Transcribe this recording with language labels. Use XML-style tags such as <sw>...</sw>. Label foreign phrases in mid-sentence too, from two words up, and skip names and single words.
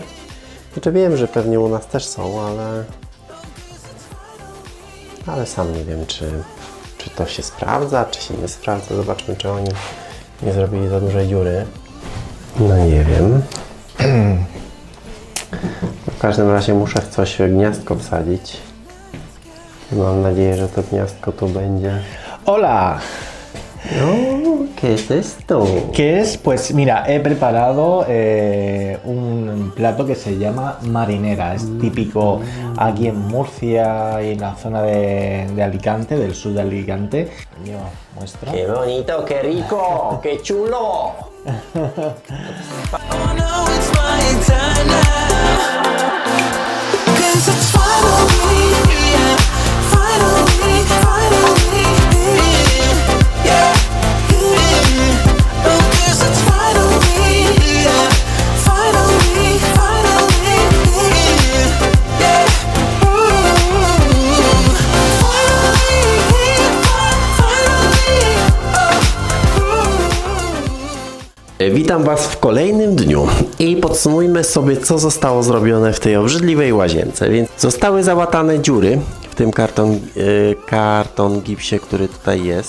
<pl>Znaczy wiem, że pewnie u nas też są, ale sam nie wiem, czy to się sprawdza, czy się nie sprawdza. Zobaczmy, czy oni nie zrobili za dużej dziury. No nie wiem. W każdym razie muszę w coś gniazdko wsadzić. Mam nadzieję, że to gniazdko tu będzie.</pl> <es>Hola. No, ¿qué es esto? ¿Qué es? Pues mira, he preparado un plato que se llama marinera. Es típico aquí en Murcia y en la zona de Alicante, del sur de Alicante. Yo muestro. ¡Qué bonito, qué rico, qué chulo!</es> <en>Oh no, it's my time now. 'Cause it's finally, yeah, finally, yeah, oh, 'cause it's finally, yeah, finally, yeah,</en> <pl>Witam Was w kolejnym dniu i podsumujmy sobie, co zostało zrobione w tej obrzydliwej łazience. Więc zostały załatane dziury w tym karton gipsie, który tutaj jest.</pl>